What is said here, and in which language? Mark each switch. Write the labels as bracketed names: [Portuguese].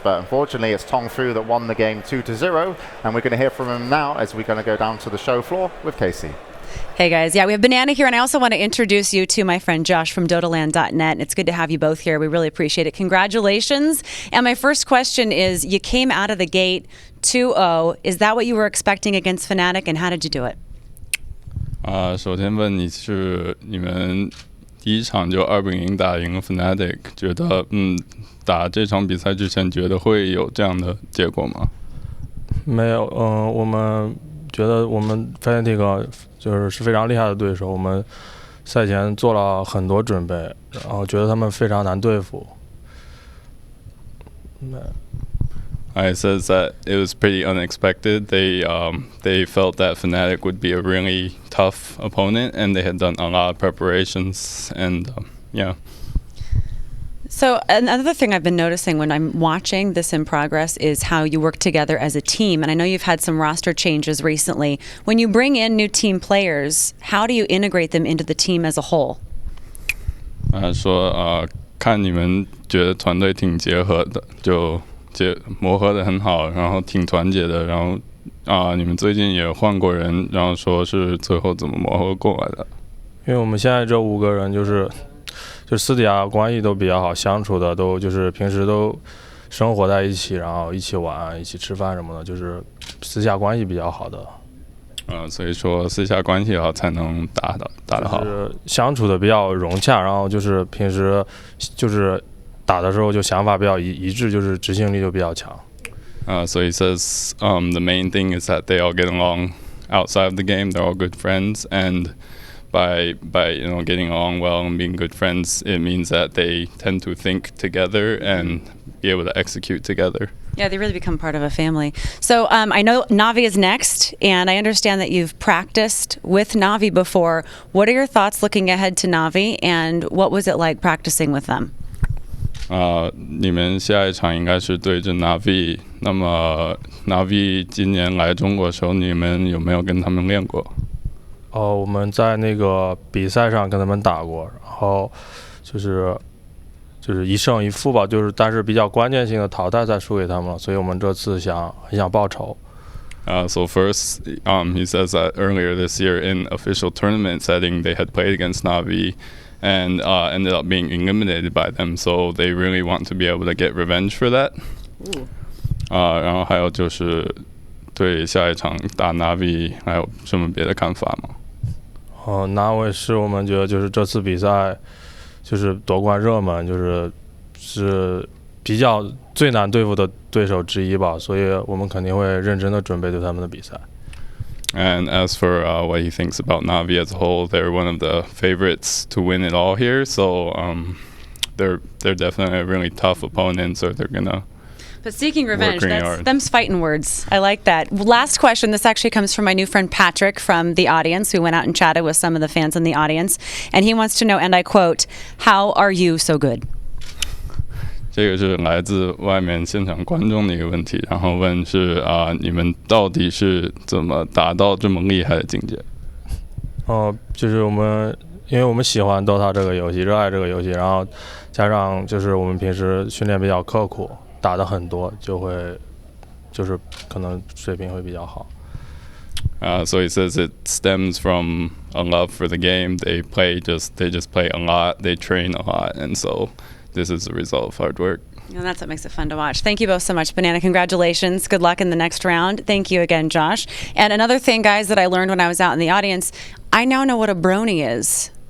[English] But unfortunately, it's TongFu that won the game 2-0, and we're going to hear from him now as we're going to go down to the show floor with Casey. Hey guys, we have Banana here, and I also want to introduce you to my friend Josh from Dotaland.net. It's good to have you both here. We really appreciate it. Congratulations. And my first question is, you came out of the gate 2-0. Is that what you were expecting against Fnatic, and how did you do it? [Chinese] 首先问你是你们第一场就2-0打赢了 Fnatic， 觉得打这场比赛之前觉得会有这样的结果吗？没有，我们觉得我们 Fnatic 是非常厉害的对手，我们赛前做了很多准备，然后觉得他们非常难对付。 [English] I says that it was pretty unexpected. They felt that Fnatic would be a really tough opponent, and they had done a lot of preparations, and yeah. So another thing I've been noticing when I'm watching this in progress is how you work together as a team. And I know you've had some roster changes recently. When you bring in new team players, how do you integrate them into the team as a whole? [Chinese] 说看你们觉得团队挺结合的，就磨合得很好，然后挺团结的，然后你们最近也换过人，然后说是最后怎么磨合过来的？因为我们现在这5个人就私底下关系都比较好，相处的都就是平时都生活在一起，然后一起玩、一起吃饭什么的，就是私下关系比较好的。所以说私下关系好才能打得好。就是相处的比较融洽，然后就是平时就是打的时候就想法比较一致，就是执行力就比较强。 [English] So he says the main thing is that they all get along outside of the game. They're all good friends, and by getting along well and being good friends, it means that they tend to think together and be able to execute together. Yeah, they really become part of a family. So I know Navi is next, and I understand that you've practiced with Navi before. What are your thoughts looking ahead to Navi, and what was it like practicing with them? [Chinese] 你们下一场应该是对着 Navi。那么 Navi 今年来中国的时候，你们有没有跟他们练过？我们在那个比赛上跟他们打过，然后就是1胜1负吧，但是比较关键性的淘汰赛输给他们了，所以我们这次很想报仇。 [English] So first, he says that earlier this year in official tournament setting, they had played against Navi and ended up being eliminated by them. So they really want to be able to get revenge for that. [Chinese] 然后还有就是对下一场打 Navi 还有什么别的看法吗？Navi 是我们觉得就是这次比赛就是夺冠热门，是比较最难对付的对手之一吧，所以我们肯定会认真的准备对他们的比赛。 [English] And as for what he thinks about Navi as a whole, they're one of the favorites to win it all here. So they're definitely a really tough opponent. So they're gonna. But seeking revenge, them's fighting words. I like that. Last question. This actually comes from my new friend Patrick from the audience. We went out and chatted with some of the fans in the audience, and he wants to know, and I quote, "How are you so good?" [Chinese] 这个是来自外面现场观众的一个问题，然后问是你们到底是怎么达到这么厉害的境界？就是因为我们喜欢 Dota 这个游戏，热爱这个游戏，然后加上就是我们平时训练比较刻苦，打的很多，就是可能水平会比较好。 [English] So he says it stems from a love for the game. They just play a lot, they train a lot, and so this is the result of hard work. And that's what makes it fun to watch. Thank you both so much, Banana. Congratulations. Good luck in the next round. Thank you again, Josh. And another thing, guys, that I learned when I was out in the audience, I now know what a brony is.